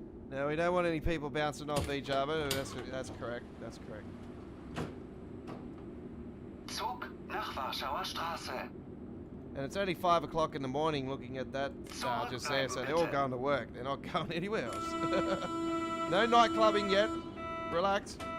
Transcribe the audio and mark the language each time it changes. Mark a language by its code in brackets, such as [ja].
[en] No, we don't want any people bouncing off each other. That's correct. That's correct. [de] Zug nach Warschauer Straße. [en] And it's only 5 o'clock in the morning. Looking at that just there, so they're all going to work. They're not going anywhere else. No night clubbing yet. Relax.